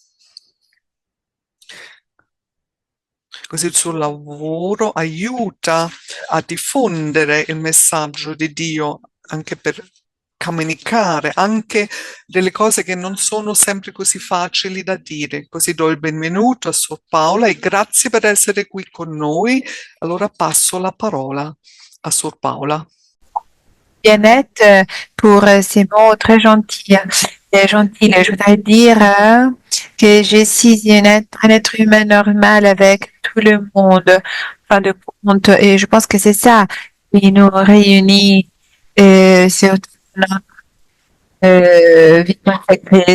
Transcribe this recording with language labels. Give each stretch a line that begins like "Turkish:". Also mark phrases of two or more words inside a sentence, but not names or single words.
Italian: Così il suo lavoro aiuta a diffondere il messaggio di Dio anche per comunicare anche delle cose che non sono sempre così facili da dire. Così do il benvenuto a Sor Paola e grazie per essere qui con noi. Allora passo la parola a Sor Paola.
French: Jeannette, pour ces mots très gentils. Gentils. Je voudrais dire que je suis un être humain normal avec tout le monde, fin de compte. Et je pense que c'est ça qui nous réunit sur notre vie consacrée.